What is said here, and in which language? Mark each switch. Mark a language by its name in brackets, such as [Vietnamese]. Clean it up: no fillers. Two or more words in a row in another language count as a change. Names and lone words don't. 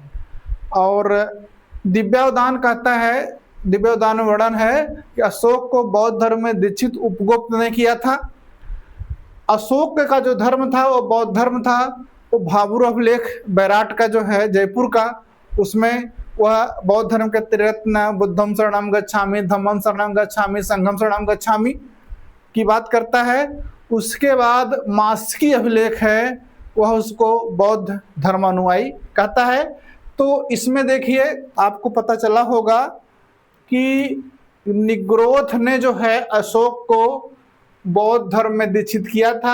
[Hindi] और दिव्यावदान कहता है, दिव्यावदान में वर्णन है कि अशोक को बौद्ध धर्म में दीक्षित उपगुप्त ने किया था। अशोक का जो धर्म था वो बौद्ध धर्म था। वो भाभुर अभिलेख बैराट का जो है जयपुर का, उसमें वह बौद्ध धर्म के त्रिरत्न [Pali] बुद्धम शरणम गच्छामि, धम्मम शरणम गच्छामि, संघम शरणम गच्छामि [Hindi] की बात करता है। उसके बाद मास्की अभिलेख है, वह उसको बौद्ध धर्मानुयायी कहता है। तो इसमें देखिए आपको पता चला होगा कि निग्रोथ ने जो है अशोक को बौद्ध धर्म में दीक्षित किया था।